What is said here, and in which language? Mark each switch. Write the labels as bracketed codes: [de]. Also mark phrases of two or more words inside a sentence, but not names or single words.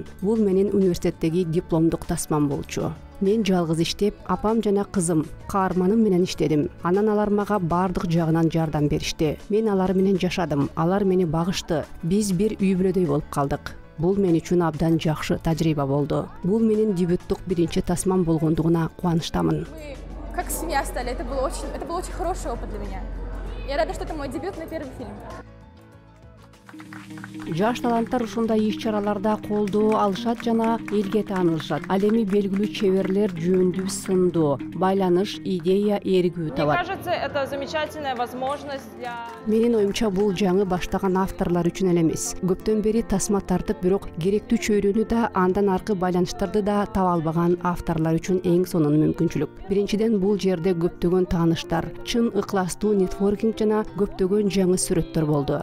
[ky] Бул менин университеттеги дипломдук тасмам болчу. Мен жалгыз иштеп, апам жана кызым, каарманым менен иштедим. Анан алар мага бардык жагынан жардам беришти. Мен алар менен жашадым, алар мени багышты. Биз бир үй бүлөдөй болуп калдык. Бул мен үчүн абдан жакшы тажрыйба болду. Бул менин дебюттук биринчи тасмам болгондугуна кубанычтамын. [ru] Мы как семья стали. Это был очень хороший опыт для меня. Я рада, что это мой дебют на первый фильм. [ky] Жаш таланттар ушундай иш-чараларда колдоо алышат жана элге таанылышат. Ал эми белгилүү чеберлер жөндүү сындоо, байланыш, идея эргүү табат. [ru] Мне кажется, это замечательная возможность для... [ky] Менин оюмча бул жаңы баштаган авторлор үчүн эле эмес. Көптөн бери тасма тартып, бирок керектүү чөйрөнү да, андан аркы байланыштарды да таба албаган авторлор үчүн эң сонун мүмкүнчүлүк. Биринчиден, бул жерде көптөгөн тааныштар, чын ыкластуу нетворкинг жана көптөгөн жаңы сүрөттөр болду.